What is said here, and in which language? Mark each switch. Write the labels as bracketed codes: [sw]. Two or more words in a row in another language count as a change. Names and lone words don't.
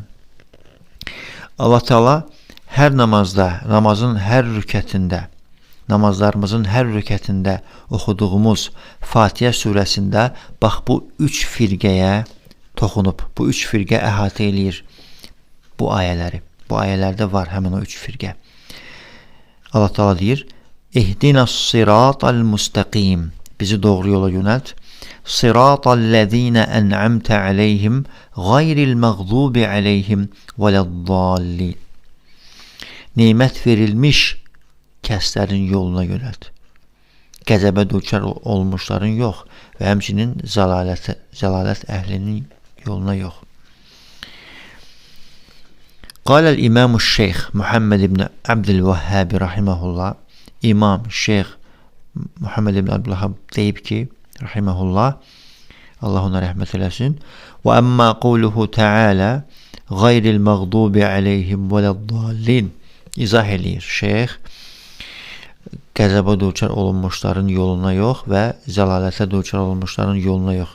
[az] Allah Teala hər namazda, namazın hər rükətində namazlarımızın hər rükətində oxuduğumuz Fatihə surəsində bax bu 3 firqəyə toxunub. Bu 3 firqə əhatə eləyir bu ayələri. Bu ayələrdə var həmin o 3 firqə. Allah Teala deyir: [ar] "اهدنا الصراط المستقيم." [az] Bizi doğru yola yönəlt. [ar] صراط الذين أنعمت عليهم غير المغضوب عليهم ولا الضالين. [az] Nimət verilmiş kəslərin yoluna yönəlt. Qəzəbə düçar olmuşların yox və həmçinin zəlalət əhlinin yoluna yox. [ar] قال الإمام الشيخ محمد بن عبد الوهاب رحمه الله. [az] İmam Şeyh Muhammed ibn Abdülvahhab deyib ki, rahimehullah, Allah ona rəhmət eləsin. [ar] وأما قوله تعالى غير المغضوب عليهم ولا الضالين. [az] İzah eləyir şeyh, qəzəbə düçar olunmuşların yoluna yox və zəlalətə düçar olunmuşların yoluna yox.